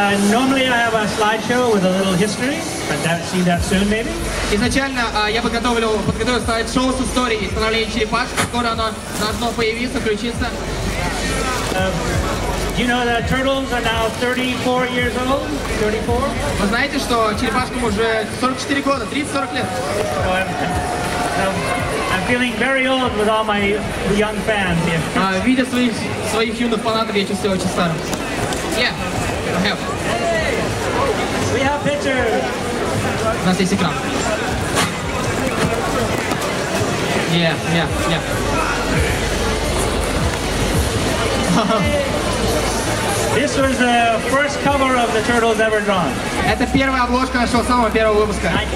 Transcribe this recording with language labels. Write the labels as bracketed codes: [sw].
[en] Normally I have a slideshow with a little history, but see that soon maybe. [ru] Изначально я подготовил слайд-шоу с историей становления черепашек, скоро оно должно появиться, включиться. [en] You know that turtles are now 34 years old? 34? [ru] Вы знаете, что черепашкам уже 44 года, 30-40 лет. [en] So I'm feeling very old with all my young fans here. [ru] Видя своих юных фанатов, я чувствую очень старым. [en] Yeah, I have. We have pictures. [ru] У нас есть экран. [en] Yeah. This was the first cover of the Turtles ever drawn. [ru] Это первая обложка нашего самого первого выпуска.